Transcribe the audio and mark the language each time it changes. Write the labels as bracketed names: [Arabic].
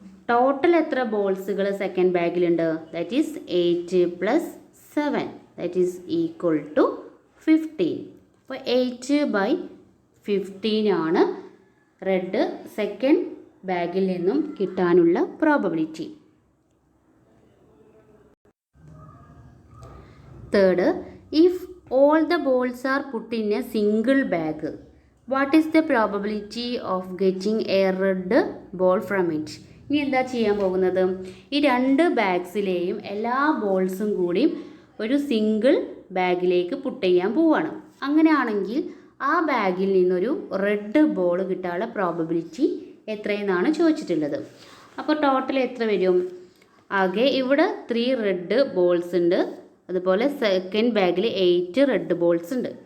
[Malayalam] Total എത്ര ബോൾസുകൾ second ബാഗിലുണ്ട്? [English] That is 8 + 7 that is equal to 15. [Malayalam] അപ്പോൾ 8/15 ആണ് റെഡ് സെക്കൻഡ് ബാഗിൽ നിന്നും കിട്ടാനുള്ള probability. [English] Third, if all the balls are put in a single bag, what is the probability of getting a red ball from it? [Malayalam] ഇനി എന്താ ചെയ്യാൻ പോകുന്നത്? ഈ 2 ബാഗ്സിലെയും എല്ലാ ബോൾസും കൂടി ഒരു സിംഗിൾ ബാഗിലേക്ക് പുട്ട് ചെയ്യാൻ പോവുകയാണ്. അങ്ങനെയാണെങ്കിൽ ആ ബാഗിൽ നിന്നൊരു റെഡ് ബോൾ കിട്ടാനുള്ള പ്രോബബിലിറ്റി എത്രയെന്നാണ് ചോദിച്ചിട്ടുള്ളത്. അപ്പോൾ ടോട്ടൽ എത്ര വരും? ആകെ ഇവിടെ 3 റെഡ് ബോൾസ് ഉണ്ട്, അതുപോലെ സെക്കൻഡ് ബാഗിൽ 8 റെഡ് ബോൾസ് ഉണ്ട്.